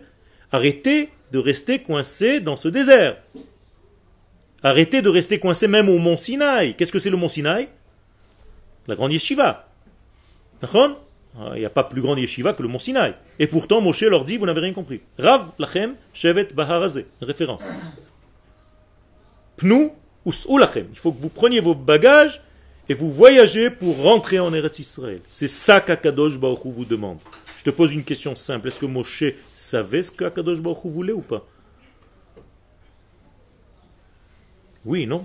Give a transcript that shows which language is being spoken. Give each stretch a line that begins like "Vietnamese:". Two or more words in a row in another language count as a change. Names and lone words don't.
French: Arrêtez de rester coincé dans ce désert. Arrêtez de rester coincé même au mont Sinaï. Qu'est-ce que c'est le mont Sinaï? La grande yeshiva. D'accord? Il n'y a pas plus grande yeshiva que le mont Sinaï. Et pourtant, Moshe leur dit, vous n'avez rien compris.
Hebrew: רב לכם שבת בהר הזה. Référence. פנו וסעו לכם.
French: Il faut que vous preniez vos bagages et vous voyagez pour rentrer en Eretz Israël. C'est ça qu'
Hebrew: הקדוש ברוך הוא
French: vous demande. Je te pose une question simple. Est-ce que Moshe savait ce qu'
Hebrew: הקדוש ברוך הוא
French: voulait ou pas? Oui, non.